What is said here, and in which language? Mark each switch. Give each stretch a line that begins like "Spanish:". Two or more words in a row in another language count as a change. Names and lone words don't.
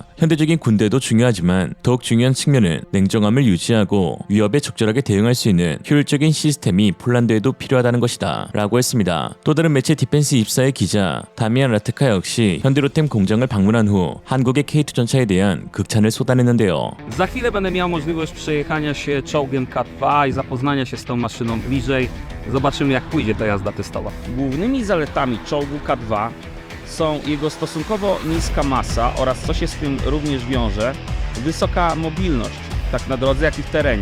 Korean: 현대적인 군대도 중요하지만 더욱 중요한 측면은 냉정함을 유지하고 위협에 적절하게 대응할 수 있는 효율적인 시스템이 폴란드에도 필요하다는 것이다 라고 했습니다. 또 다른 매체 디펜스 24의 기자 다미안 라트카 역시 현대로템 공장을 방문한 후 한국의 K2 전차에 대한 극찬을 쏟아냈는데요.
Polish: Za chwilę będę miał możliwość przejechania się czołgiem K2 i zapoznania się z tą maszyną bliżej. Zobaczymy, jak pójdzie ta jazda testowa. Głównymi zaletami czołgu K2 są jego stosunkowo niska masa oraz, co się z tym również wiąże, wysoka mobilność, tak na drodze, jak i w terenie.